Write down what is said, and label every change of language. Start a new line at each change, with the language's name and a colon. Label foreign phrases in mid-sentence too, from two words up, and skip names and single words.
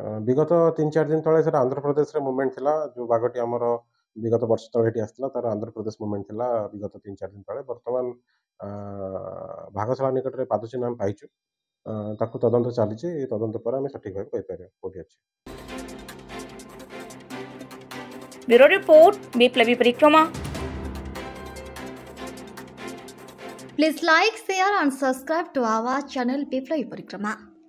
Odia: ବିଗତ 3-4 ଦିନ ତଳେ ସେଟା ଆନ୍ଧ୍ରପ୍ରଦେଶରେ ମୁଭମେଣ୍ଟ ଥିଲା। ଯେଉଁ ବାଘଟି ଆମର ବିଗତ ବର୍ଷ ତଳେ ଏଠି ଆସିଥିଲା, ତାର ଆନ୍ଧ୍ରପ୍ରଦେଶ ମୁଭମେଣ୍ଟ ଥିଲା ବିଗତ 3-4 ଦିନ ତଳେ। ବର୍ତ୍ତମାନ ବାଘଶାଳା ନିକଟରେ ପାଦ ଚିହ୍ନ ଆମେ ପାଇଛୁ। ତାକୁ ତଦନ୍ତ ଚାଲିଛି। ତଦନ୍ତ ପରେ ଆମେ ସଠିକ୍ ଭାବେ କହିପାରିବା କୋଉଠି ଅଛି। ବ୍ୟୁରୋ ରିପୋର୍ଟ, ବିପ୍ଳବୀ परिक्रमा।
English: Please like, share and subscribe to our channel Biplabhi Parikrama.